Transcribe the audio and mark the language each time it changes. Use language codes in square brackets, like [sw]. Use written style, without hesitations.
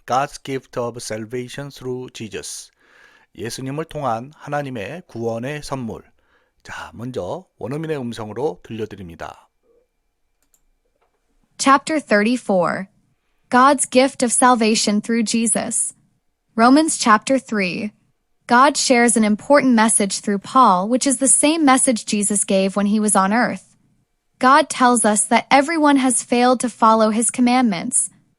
[en] God's gift of salvation through Jesus. [ko] 예수님을 통한 하나님의 구원의 선물. 자, 먼저 원어민의 음성으로 들려드립니다. [en] Chapter 34 God's gift of salvation through Jesus. Romans chapter 3. God shares an important message through Paul, which is the same message Jesus gave when he was on earth. God tells us that everyone has failed to follow his commandments.